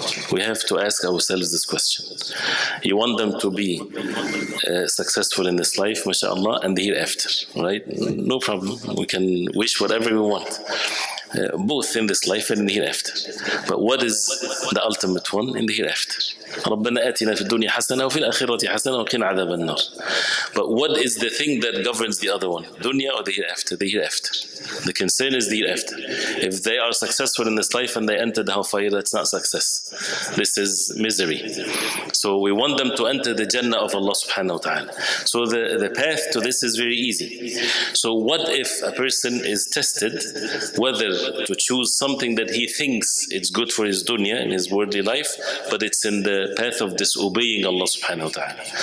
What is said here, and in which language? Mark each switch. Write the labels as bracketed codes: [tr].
[en] We have to ask ourselves this question. You want them to be successful in this life, mashallah, and the hereafter, right? No problem. We can wish whatever we want. Both in this life and in the hereafter. But what is the ultimate one in the hereafter? [ar] ربنا آتنا في الدنيا حسنة وفي الآخرة حسنة وقنا عذاب النار. [en] But what is the thing that governs the other one? Dunya or the hereafter? The hereafter. The concern is the hereafter. If they are successful in this life and they enter the hellfire, that's not success. This is misery. So we want them to enter the Jannah of Allah subhanahu wa ta'ala. So the path to this is very easy. So what if a person is tested whether to choose something that he thinks it's good for his dunya in his worldly life, but it's in the path of disobeying Allah subhanahu wa ta'ala?